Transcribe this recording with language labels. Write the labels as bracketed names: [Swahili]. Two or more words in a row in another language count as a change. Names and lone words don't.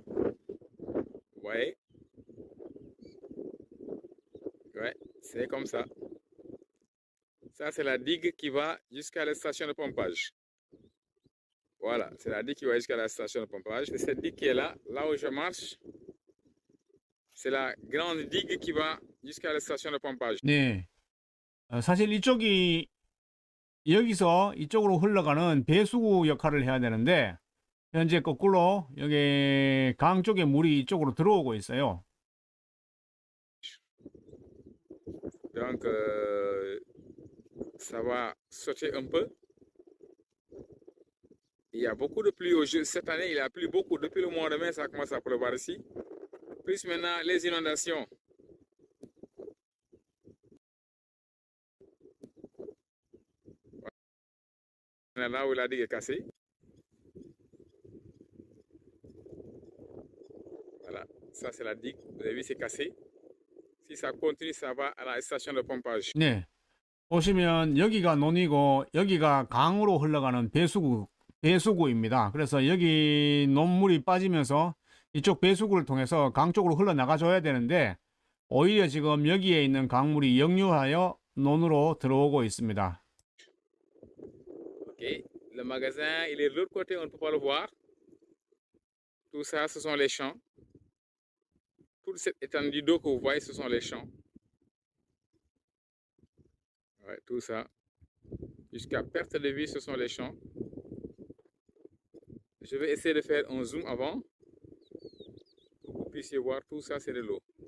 [French] Ouais, ouais, c'est comme ça. Ça, c'est la digue qui va jusqu'à la station de pompage. Voilà, c'est la digue qui va jusqu'à la station de pompage. Et cette digue qui est là, là où je marche, c'est la grande digue qui va jusqu'à la station de pompage. [Korean] 네, 사실 이쪽이 여기서 이쪽으로 흘러가는 배수구 역할을 해야 되는데 현재 거꾸로 여기 강 쪽에 물이 이쪽으로 들어오고 있어요. [French] Donc, ça va sauter un peu. Il y a beaucoup de pluie cette année, il a plu beaucoup. Depuis le mois de mai, ça commence à pleuvoir ici. Plus maintenant, les inondations. Là où la digue est cassée. Voilà, ça c'est la digue. Vous avez vu, c'est cassé. Si ça continue, ça va à la station de pompage. [Korean] 네, 보시면 여기가 논이고 여기가 강으로 흘러가는 배수구입니다. 그래서 여기 논물이 빠지면서 이쪽 배수구를 통해서 강 쪽으로 흘러나가 줘야 되는데 오히려 지금 여기에 있는 강물이 역류하여 논으로 들어오고 있습니다. [French] Ok, le magasin, il est de l'autre côté, on ne peut pas le voir. Tout ça, ce sont les champs. Toute cette étendue d'eau que vous voyez, ce sont les champs. Ouais, tout ça. Jusqu'à perte de vue, ce sont les champs. Je vais essayer de faire un zoom avant pour que vous puissiez voir tout ça, c'est de l'eau.